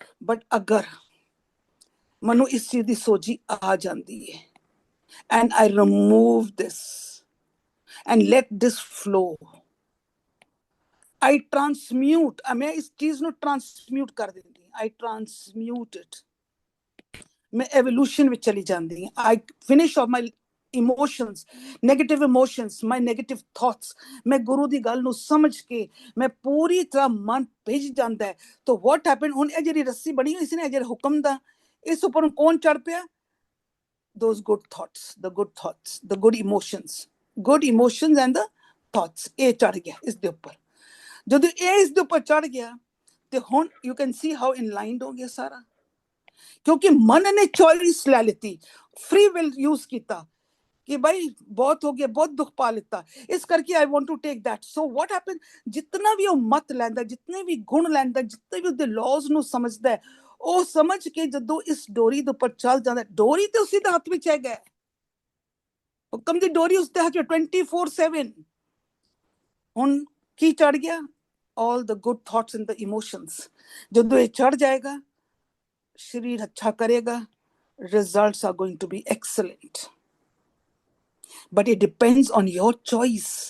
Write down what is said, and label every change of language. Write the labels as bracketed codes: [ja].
[pa] But ਅਗਰ ਮੈਨੂੰ ਇਸ ਚੀਜ਼ ਦੀ ਸੋਝੀ ਆ ਜਾਂਦੀ ਹੈ, [en] and I remove this and let this flow, I transmute, [pa] मैं इस चीज ਨੂੰ transmute ਕਰ ਦਿੰਦੀ ਹਾਂ, [en] I transmute it, [pa] मैं evolution ਵਿੱਚ ਚਲੀ ਜਾਂਦੀ ਹਾਂ। [en] I finish off my emotions, negative emotions, my negative thoughts, [pa] मैं ਗੁਰੂ ਦੀ ਗੱਲ ਨੂੰ ਸਮਝ ਕੇ ਮੈਂ ਪੂਰੀ ਤਰ੍ਹਾਂ ਮਨ ਭਿੱਜ ਜਾਂਦਾ ਹੈ। ਤਾਂ [en] what happened, [pa] ਹੁਣ ਇਹ ਜਿਹੜੀ ਰੱਸੀ ਬਣੀ ਹੋਈ ਸੀ ਨਾ, ਇਹ ਜਿਹੜੇ ਹੁਕਮ ਦਾ, ਇਸ ਉੱਪਰ ਕੌਣ ਚੜ ਪਿਆ? [en] Those good thoughts, the good thoughts, the good emotions and the thoughts, [pa] ਇਹ ਚੜ ਗਿਆ ਇਸ ਦੇ ਉੱਪਰ। ਜਦੋਂ ਇਹ ਇਸ ਦੇ ਉੱਪਰ ਚੜ ਗਿਆ ਤੇ ਹੁਣ [en] you can see how inlined [pa] ਹੋ ਗਿਆ ਸਾਰਾ, ਕਿਉਂਕਿ ਮਨ ਨੇ ਚੋਇਸ ਲੈ ਲਿੱਤੀ, ਫ੍ਰੀ ਵਿਲ ਯੂਜ਼ ਕੀਤਾ ਕਿ ਭਾਈ ਬਹੁਤ ਹੋ ਗਿਆ, ਬਹੁਤ ਦੁੱਖ ਪਾ ਲਿੱਤਾ, ਇਸ ਕਰਕੇ [en] I want to take that. So what happened, [pa] ਜਿਤਨਾ ਵੀ ਉਹ ਮਤ ਲੈਂਦਾ, ਜਿਤਨੇ ਵੀ ਗੁਣ ਲੈਂਦਾ, ਜਿਤਨੇ ਵੀ ਉਹਦੇ ਲਾਜ਼ ਨੂੰ ਸਮਝਦਾ, ਉਹ ਸਮਝ ਕੇ ਜਦੋਂ ਇਸ ਡੋਰੀ ਦੇ ਉੱਪਰ ਚੱਲ ਜਾਂਦਾ, ਡੋਰੀ ਤੇ ਉਸੇ ਦੇ ਹੱਥ ਵਿੱਚ ਹੈਗਾ, ਹੁਕਮ ਦੀ ਡੋਰੀ ਉਸਦੇ ਹੱਥ ਵਿੱਚ 24/7। ਹੁਣ ਕੀ ਚੜ ਗਿਆ? [en] all the good thoughts and the emotions, [pa] ਜਦੋਂ ਇਹ ਚੜ ਜਾਏਗਾ, ਸਰੀਰ ਅੱਛਾ ਕਰੇਗਾ, [en] results are going to be excellent, but it depends on your choice.